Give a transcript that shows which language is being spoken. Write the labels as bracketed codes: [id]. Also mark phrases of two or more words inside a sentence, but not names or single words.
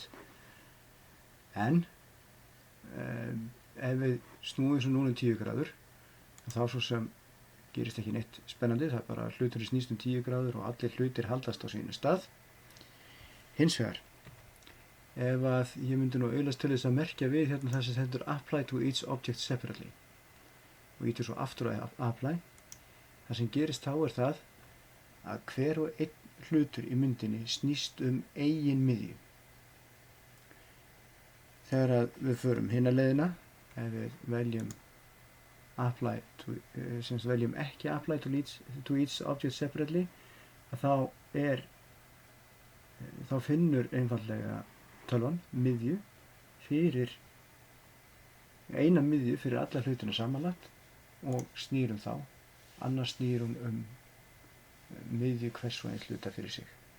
[is] En ef við snúum þessu núna 10 gráður, þá svo sem gerist ekki neitt spennandi, það er bara hluturinn snýst 10 gráður og allir hlutir haldast á sínu stað. Hins vegar, ef að ég myndi nú auðvitað til þess að merkja við hérna það sem stendur [en] Apply to each object separately [is] og ítir svo aftur á Apply, það sem gerist þá er það að hver og einn hlutur í myndinni snýst eigin miðju. Þegar að við förum hina leiðina, ef við veljum ekki [en] Apply to each object separately, [is] þá finnur einfaldlega tölvan eina miðju fyrir alla hlutina samanlagt og snýr þá. Annars snýr hún miðju hvers og eins hluta fyrir sig.